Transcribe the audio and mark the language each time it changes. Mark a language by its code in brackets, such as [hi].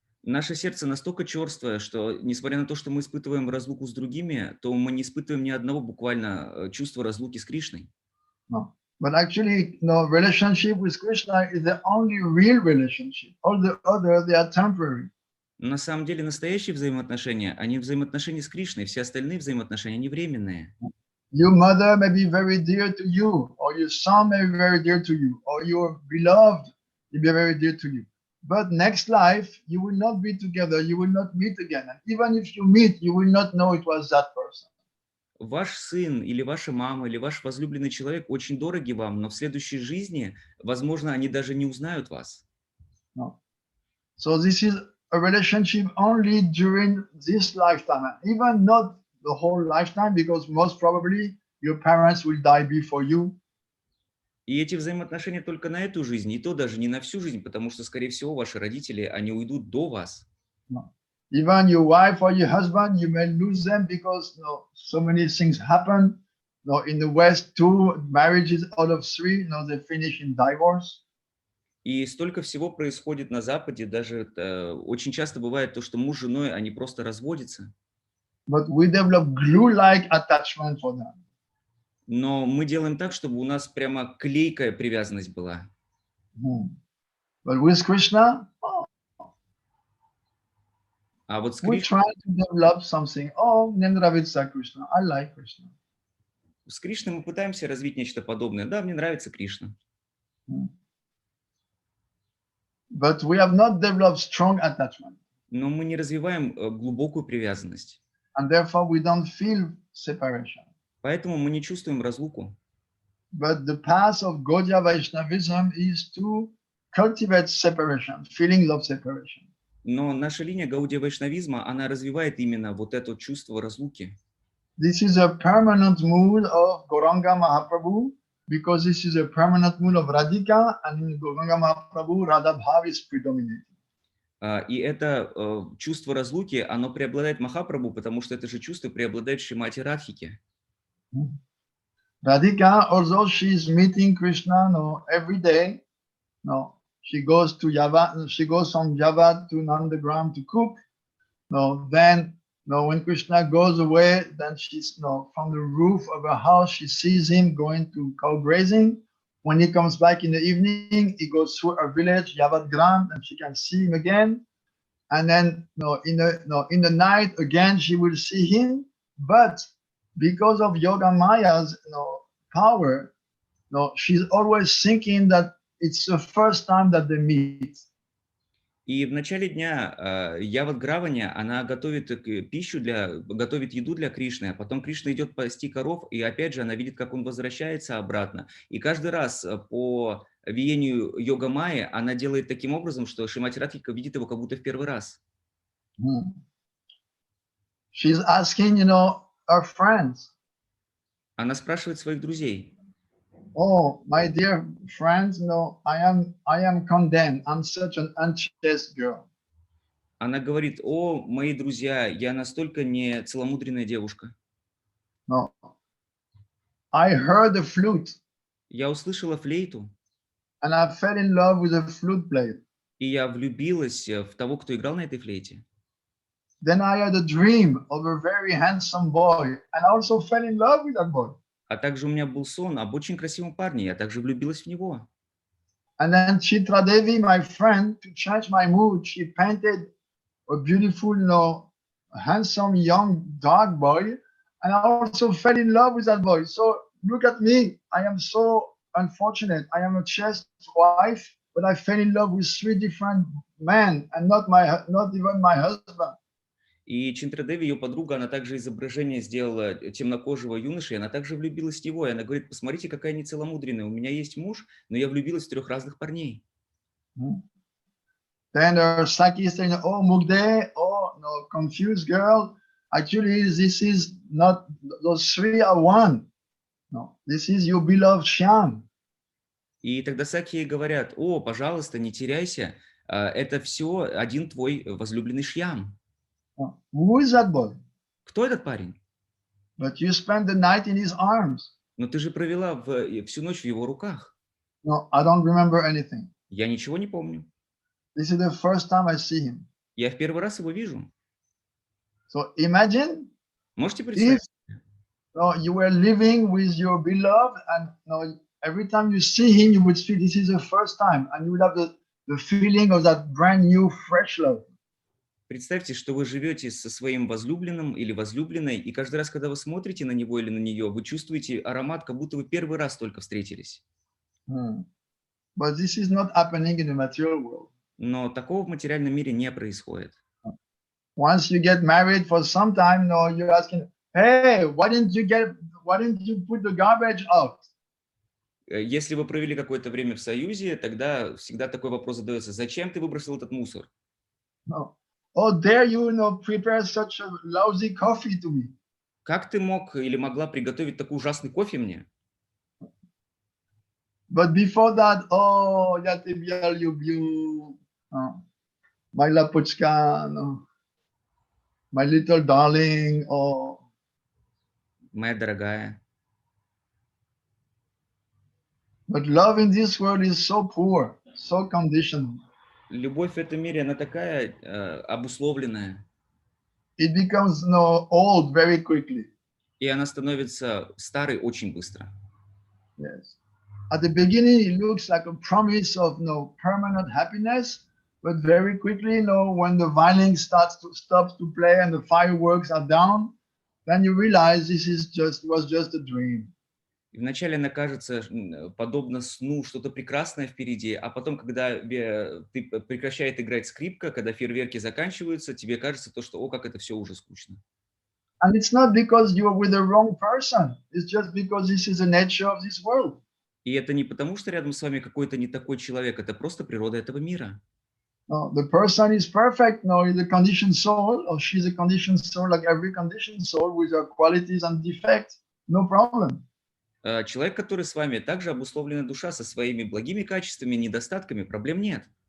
[ru] Наше сердце настолько черствое, что, несмотря на то, что мы испытываем разлуку с другими, то мы не испытываем ни одного буквально чувства разлуки с Кришной. [en] No. But actually, relationship with Krishna is the only real relationship. All the others, they are temporary. [ru] На самом деле, настоящие взаимоотношения, они взаимоотношения с Кришной, все остальные взаимоотношения, они временные. [en] Your mother may be very dear to you, or your son may be very dear to you, or your beloved may be very dear to you. But next life, you will not be together, you will not meet again. And even if you meet, you will not know it was that person. [ru] Ваш сын или ваша мама или ваш возлюбленный человек очень дороги вам, но в следующей жизни, возможно, они даже не узнают вас. [en] No. So this is a relationship only during this lifetime, even not the whole lifetime, because most probably your parents will die before you. [ru] И эти взаимоотношения только на эту жизнь, и то даже не на всю жизнь, потому что, скорее всего, ваши родители, они уйдут до вас. [en] No. Even your wife or your husband, you may lose them because so many things happen. In the West, 2 marriages out of 3, they finish in divorce. [ru] И столько всего происходит на Западе, даже очень часто бывает то, что муж с женой, они просто разводятся. [en] But we develop glue-like attachment for them. [ru] Но мы делаем так, чтобы у нас прямо клейкая привязанность была. [en] But with Krishna, [ru] А вот с [en] we try to develop something. Oh, [ru] мне нравится [en] Krishna. I like Krishna. [ru] С Кришной мы пытаемся развить нечто подобное. Да, мне нравится Кришна. [en] But we have not developed strong attachment. [ru] Но мы не развиваем глубокую привязанность. [en] And therefore we don't feel separation. [ru] Поэтому мы не чувствуем разлуку. [en] But the path of Gaudiya Vaishnavism is to cultivate separation, feelings of separation. [ru] Но наша линия гаудия-вайшнавизма, она развивает именно вот это чувство разлуки. [en] This is a permanent mood of Gauranga Mahaprabhu because this is a permanent mood of Radhika, and in Gauranga Mahaprabhu, Radha Bhav is predominating. [ru] И это чувство разлуки, оно преобладает Махапрабху, потому что это же чувство преобладает в Шримати Радхике. [en] Radhika, although she is meeting Krishna every day, she goes to Java, she goes from Java to Nandagram to cook. Then when Krishna goes away, then she's from the roof of her house, she sees him going to cow grazing. When he comes back in the evening, he goes through a village, Yavatgram, and she can see him again. And then in the night again, she will see him. But because of Yoga Maya's power, she's always thinking that it's the first time that they meet. [ru] И в начале дня Явадграваня, она готовит готовит еду для Кришны, а потом Кришна идет пасти коров, и опять же она видит, как он возвращается обратно. И каждый раз по веянию Йога Майи она делает таким образом, что Шримати Радхика видит его как будто в первый раз. [en] She's asking, her friends. [ru] Она спрашивает своих друзей. [en] Oh, my dear friends, I am condemned. I'm such an unchaste girl. [ru] Она говорит: о, мои друзья, я настолько не целомудренная девушка. [en] No. I heard the flute. [ru] Я услышала флейту. [en] And I fell in love with the flute player. [ru] И я влюбилась в того, кто играл на этой флейте. [en] Then I had a dream of a very handsome boy, and I also fell in love with that boy. [ru] А также у меня был сон об очень красивом парне, я также влюбилась в него. [en] And then Chitra Devi, my friend, to change my mood, she painted a beautiful, handsome young dark boy, and I also fell in love with that boy. So look at me, I am so unfortunate. I am a chaste wife, but I fell in love with 3 different men, and not even my husband. [ru] И Чинтрадеви, ее подруга, она также изображение сделала темнокожего юноши, и она также влюбилась в него. И она говорит: посмотрите, какая нецеломудренная. У меня есть муж, но я влюбилась в 3 разных парней. [en] Then Saki is saying, oh, Mugde, oh, no, confused girl. Actually, this is not, those 3 are one. No, this is your beloved Shyam. [ru] И тогда Саки ей говорят: о, пожалуйста, не теряйся, это все один твой возлюбленный Шьям. [en] Who is that boy? [ru] Кто этот парень? [en] But you spent the night in his arms. [ru] Но ты же провела всю ночь в его руках. [en] No, I don't remember anything. [ru] Я ничего не помню. [en] This is the first time I see him. [ru] Я в первый раз его вижу. [en] So imagine [ru] Можете представить? [en] If you were living with your beloved, and every time you see him, you would feel this is the first time, and you would have the feeling of that brand new, fresh love. [ru] Представьте, что вы живете со своим возлюбленным или возлюбленной, и каждый раз, когда вы смотрите на него или на нее, вы чувствуете аромат, как будто вы первый раз только встретились. [en] But this is not happening in the material world. [ru] Но такого в материальном мире не происходит. [en] Once you get married, for some time, you're asking, hey, why didn't you put the garbage out? [ru] Если вы провели какое-то время в союзе, тогда всегда такой вопрос задается: зачем ты выбросил этот мусор? [en] No. Oh, dare you, prepare such a lousy coffee to me? [ru] Как ты мог или могла приготовить такой ужасный кофе мне? [en] But before that, oh, [ru] я тебя люблю, [en] my lapuchka, my little darling, oh. [ru] Моя дорогая. [en] But love in this world is so poor, so conditional. [ru] Любовь в этом мире, она такая обусловленная. [en] It becomes old very quickly. [ru] И она становится старой очень быстро. [en] Yes. At the beginning, it looks like a promise of permanent happiness, but very quickly, when the violin stops to play and the fireworks are down, then you realize this was just a dream. [ru] И вначале она кажется подобно сну, что-то прекрасное впереди, а потом, когда прекращает играть скрипка, когда фейерверки заканчиваются, тебе кажется то, что, о, как это все уже скучно. [en] And it's not because you are with the wrong person. It's just because this is the nature of this world. [ru] И это не потому, что рядом с вами какой-то не такой человек, это просто природа этого мира. [en] No, the person is perfect. No, he's a conditioned soul, or she's a conditioned soul, like every conditioned soul, with her qualities and defects. No problem. [ru] Человек, который с вами, также обусловленная душа со своими благими качествами, недостатками, проблем нет.